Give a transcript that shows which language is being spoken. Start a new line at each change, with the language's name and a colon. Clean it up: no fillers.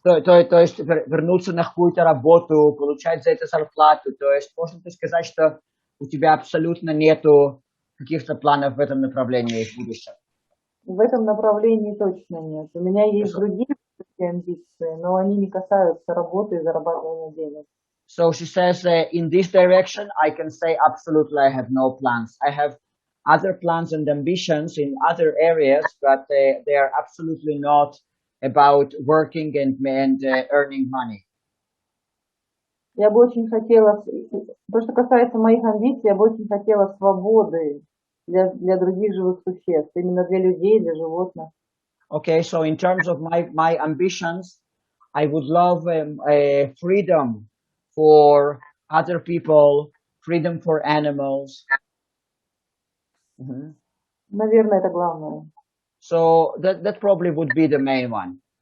Russian: То есть вернуться на какую-то работу, получать за это зарплату, то есть можно ли сказать, что у тебя абсолютно нету каких-то планов в этом направлении в будущем? В этом направлении точно нет. У меня есть другие амбиции, но они не касаются работы и зарабатывания денег.
English: So she says, in this direction, I can say absolutely I have no plans. I have other plans and ambitions in other areas, but they are absolutely not about working and earning money.
Russian: Я бы очень хотела, то, что касается моих амбиций, я бы очень хотела свободы для других живых существ, именно для людей, для животных.
English: Okay, so in terms of my ambitions, I would love freedom for other people, freedom for animals.
Russian: Наверное, это главное.
English: So that probably would be the main one.